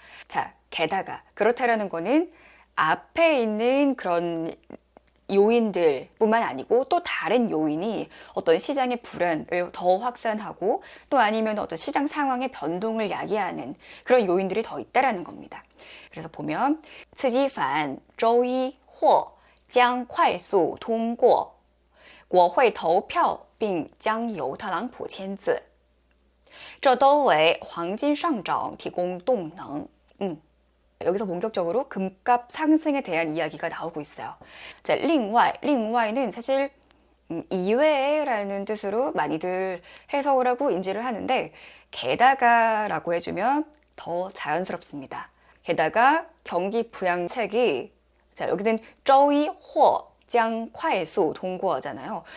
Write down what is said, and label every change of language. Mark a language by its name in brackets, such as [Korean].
[Korean] 자, 게다가 그렇다라는 거는 앞에 있는 그런 요인들 뿐만 아니고 또 다른 요인이 어떤 시장의 불안을 더 확산하고 또 아니면 어떤 시장 상황의 변동을 야기하는 그런 요인들이 더 있다라는 겁니다. [Chinese] 그래서 보면 刺激反周一或将快速通过国会投票并将由特朗普签字这都为黄金上涨提供动能 [Korean] 여기서 본격적으로 금값 상승에 대한 이야기가 나오고 있어요. 자, 另外는 사실 이외에라는 뜻으로 많이들 해석을 하고 인지를 하는데 게다가라고 해주면 더 자연스럽습니다. 게다가 경기 부양책이 자, 여기는 [Chinese] 周一或将快速通过 [Korean] 잖아요.